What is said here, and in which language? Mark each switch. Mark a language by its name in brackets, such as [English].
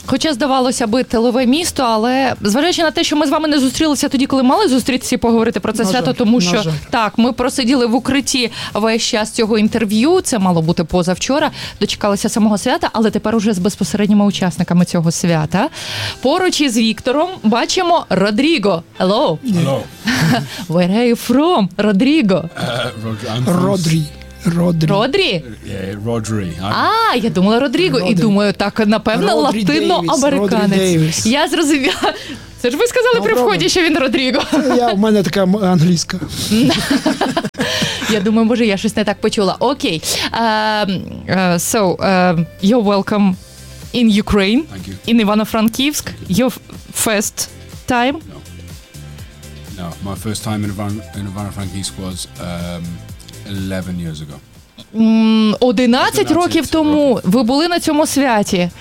[Ukrainian] Хоча, здавалося би, тилове місто, але, зважаючи на те, що ми з вами не зустрілися тоді, коли мали зустрітися і поговорити про це свято, тому що, так, ми просиділи в укритті весь час цього інтерв'ю, це мало бути позавчора, дочекалися самого свята, але тепер уже з безпосередніми учасниками цього свята. Поруч із Віктором бачимо Родріго. [English] Hello. Hello. Where are you from, Родріго? Родрі? Yeah, Родрі. [Ukrainian] Я думала Родріго, і думаю, так, напевно, латиноамериканець. Я зрозуміла. Це ж ви сказали при вході, що він Родріго. У мене така англійська. Я думаю, може, я щось не так почула. Окей. [English] You're welcome in Ukraine. Thank you. In Ivano-Frankivsk. Your first time? No. No, my first time in Ivano-Frankivsk was 11 years ago. [Ukrainian] 11 років тому ви були на цьому святі.